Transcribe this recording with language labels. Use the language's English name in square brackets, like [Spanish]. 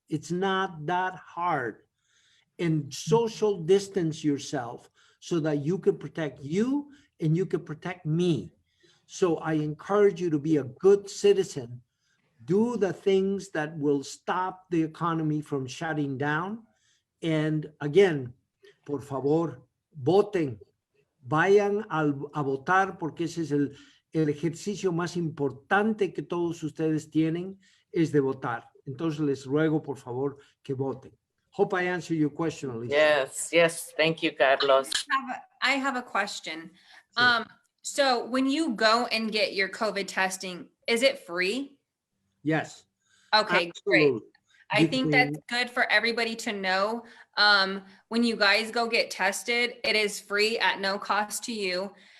[English] It's not that hard. And social distance yourself so that you can protect you and you can protect me. So I encourage you to be a good citizen. do the things that will stop the economy from shutting down. [Spanish] And again, por favor, voten, vayan a votar, porque ese es el ejercicio más importante que todos ustedes tienen, es de votar. Entonces les ruego, por favor, que voten. [English] Hope I answered your question, Alicia. Yes, yes. Thank you, Carlos. I have a question. Sure. So when you go and get your COVID testing, is it free? Yes. Okay, great. Absolutely. I think that's Between- good for everybody to know. When you guys go get tested, it is free at no cost to you.